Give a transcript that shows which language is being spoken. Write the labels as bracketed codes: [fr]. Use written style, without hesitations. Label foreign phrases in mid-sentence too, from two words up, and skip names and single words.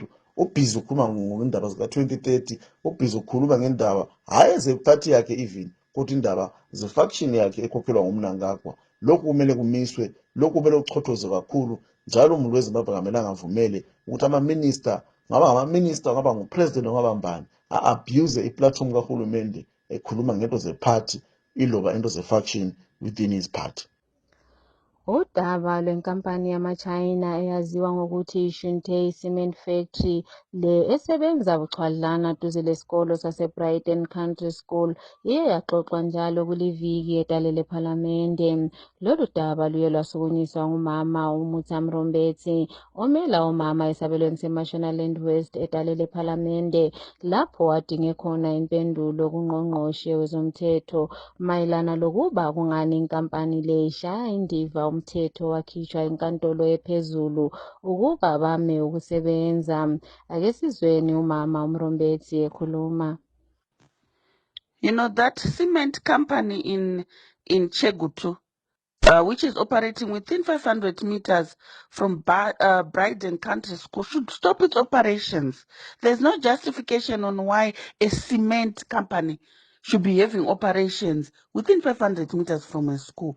[nd] Ubhizi ukhuluma ngendaba zika-2030, ubhizi ukhuluma ngendaba hhayi ezephathi yakhe even kodwa indaba ze-faction yakhe ekhokhelwa ngumnangagwa. Lokhu kumele kumiswe, lokhu kumele kuchothozwe kakhulu. Njalo umuntu weZimbabwe ngamele angavumele ukuthi ama-minister, ngaba ngama-minister, ngaba ngupresident, ngaba mbani, a-abuse iplatform kahulumende ekhuluma ngento zephathi iloba into ze-faction [en] within his party. [nd] Udaba lwenkampani yama-China eyaziwa ngokuthi iShunte Cement Factory le esebenza buchwadlana duze lesikolo sase-Brighton Country School iye yaxoxwa njalo kuliviki edale lephalamende. Lolu daba luye lwasukunyiswa ngumama uMutsa Mrombetsi omela omama esabelweni seMashonaland West edale lephalamende lapho adinge khona impendulo kuNgqongqoshe wezomthetho mayelana lokuba kungani inkampani le ishaya indiva umthetho wakhishwa enkantolo ephezulu ukuba bame ukusebenza. Ake sizweni umama uMrombetsi ekhuluma. [en] You know, that cement company in Chegutu, which is operating within 500 meters from Brighton Country School, should stop its operations. There's no justification on why a cement company should be having operations within 500 meters from a school.